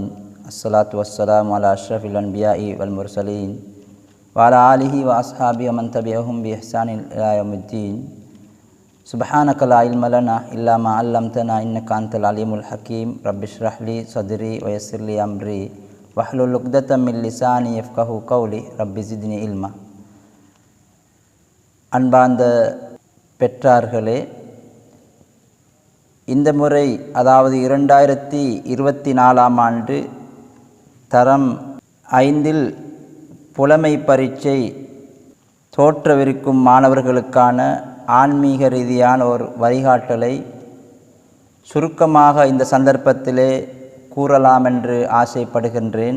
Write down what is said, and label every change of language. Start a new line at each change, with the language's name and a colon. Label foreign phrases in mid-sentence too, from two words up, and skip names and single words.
Arabic: الصلاة والسلام على أشرف الأنبياء والمرسلين وعلى آله وأصحابه ومن تبعهم بإحسان إلى يوم الدين. سبحانك لا علم لنا إلا ما علمتنا إنك أنت العليم الحكيم. رب اشرح لي صدري ويسر لي أمري واحلل عقدة من لساني يفقهوا قولي. رب زدني علما.
Tamil: அன்பார்ந்த பெற்றார்களே, இந்த முறை அதாவது 2024ஆம் ஆண்டு தரம் 5இல் புலமை பரீட்சை தோற்றவிருக்கும் மாணவர்களுக்கான ஆன்மீக ரீதியான ஒரு வழிகாட்டலை சுருக்கமாக இந்த சந்தர்ப்பத்திலே கூறலாம் என்று ஆசைப்படுகின்றேன்.